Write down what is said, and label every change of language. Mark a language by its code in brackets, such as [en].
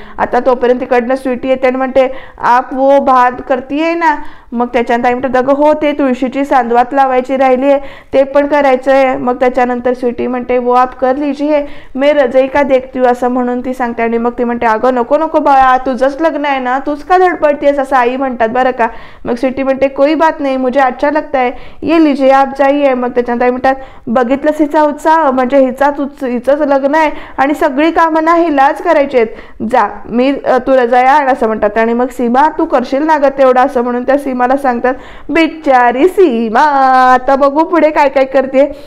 [mr] आता तोपर्यंत तिकडनं स्वीटी येते आणि म्हणते [hi] आप वो भात करतीये ना? [mr] मग त्याच्यानंतर आई म्हणतात अगं हो, ते तुळशीची सांदवात लावायची राहिली आहे ते पण करायचं आहे. मग त्याच्यानंतर स्वीटी म्हणते [hi] वो आप कर लीजिए, मैं रजाई का देखती हूँ [mr] असं म्हणून ती सांगते. आणि मग ती म्हणते अगं नको नको बाळा, तुझंच लग्न आहे ना, तूच का धडपडतेस असं आई म्हणतात बरं का. मग स्वीटी म्हणते [hi] कोई बात नाही, मुझे अच्छा लगता है, ये लीजिए आप जाइए. [mr] मग त्याच्यानंतर आई म्हणतात बघितलंस हिचा उत्साह, म्हणजे हिचंच लग्न आहे आणि सगळी कामं ना हिलाच करायची आहेत, जा मी तू रजाया आण असं म्हणतात. आणि मग सीमा तू करशील ना गं तेवढं असं म्हणून त्या सीमाला सांगतात. बिचारी सीमा आता बघू पुढे काय काय करते.